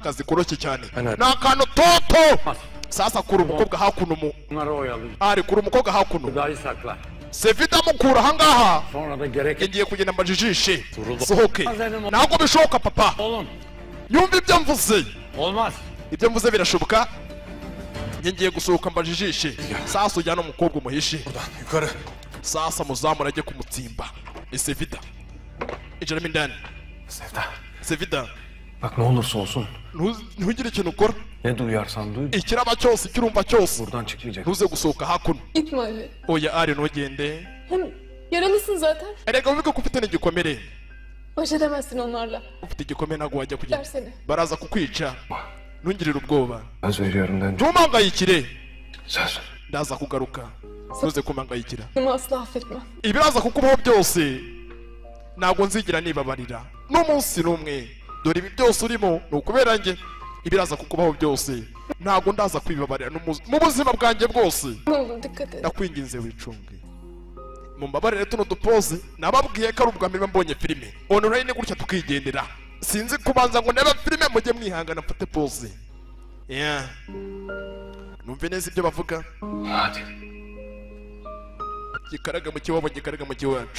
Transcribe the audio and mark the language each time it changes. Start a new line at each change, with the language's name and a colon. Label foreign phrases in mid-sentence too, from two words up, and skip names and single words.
Kinyarwanda: akazi koroshye cyane ni akantu toto sasa kura umukobwa hakuno mu ari kura umukobwa hakuno Sevida mukura ahangaha ngiye kugenda mbajijishe sohoke ntabwo bishoboka papa yumva ibyo mvuze ibyo mvuze birashoboka ngiye gusohoka mbajijishe sasa ujyana umukobwa umuhishe sasa muzamura ajye kumutsimba Sevida iciramo indani Sevida
Turkish: Bak ne olursa olsun.
Kinyarwanda: Ntugire ikintu ukora.
Turkish: Ne duyarsan duy.
Kinyarwanda: Ikiraba cyose ikirumva cyose.
Turkish: Buradan çıkmayacak.
Kinyarwanda: Ntuze gusohoka hakuno.
Turkish: Gitme Ali.
Kinyarwanda: Oya ari ntugende.
Turkish: Hem yaralısın zaten.
Kinyarwanda: Erega wibuke ko ufite n'igikomere.
Turkish: Baş edemezsin onlarla.
Kinyarwanda: Ufite igikomere ntabwo wajya kugenda.
Turkish: Dersene.
Kinyarwanda: Baraza kukwica. Ntungirire ubwoba.
Turkish: Söz veriyorum ben.
Kinyarwanda: Ntumangayikire.
Turkish: Söz.
Kinyarwanda: Ndaza kugaruka. Ntuze kumangayikira.
Turkish: Bunu asla affetmem.
Kinyarwanda: Ibiraza kukubaho byose. Ntabwo nzigira nibabarira. N'umunsi n'umwe. Dore ibi byose urimo ni ukubera njye. Ibiraza kukubaho byose. Ntabwo ndaza kwibabarira mu buzima bwanjye bwose.
Turkish: Ne olur dikkat et.
Kinyarwanda: Ndakwinginze wicunge. Mumbabarire tuno dupoze nababwiye ko ari ubwa mbere mbonye filime. Online gutya tukigendera. Sinzi kubanza ngo ndebe filime mujye mwihangana mfate pose. Yeah. Numve neza ibyo bavuga.
Turkish: Hadi.
Kinyarwanda: Gikaraga mu kiwabo gikaraga mu kiwacu.